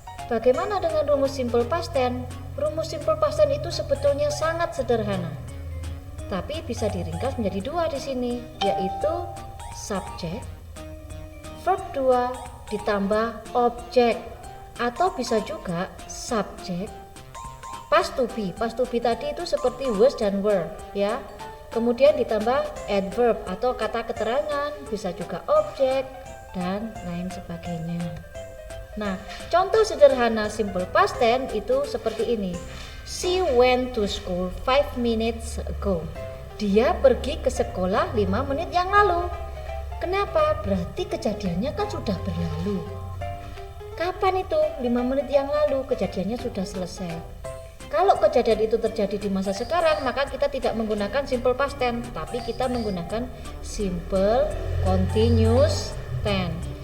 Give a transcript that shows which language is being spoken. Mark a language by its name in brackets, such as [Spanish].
[Indonesian] Bagaimana dengan rumus simple past tense? Rumus simple past tense itu sebetulnya sangat sederhana, tapi bisa diringkas menjadi dua di sini, yaitu subject, verb 2 ditambah objek, atau bisa juga subject past to be. Past to be tadi itu seperti was dan were ya. Kemudian ditambah adverb atau kata keterangan, bisa juga objek dan lain sebagainya. Nah, contoh sederhana simple past tense itu seperti ini. [English] She went to school 5 minutes ago. [Indonesian] Dia pergi ke sekolah 5 menit yang lalu. Kenapa? Berarti kejadiannya kan sudah berlalu. Kapan itu? 5 menit yang lalu kejadiannya sudah selesai. Kalau kejadian itu terjadi di masa sekarang, maka kita tidak menggunakan simple past tense, tapi kita menggunakan simple continuous tense.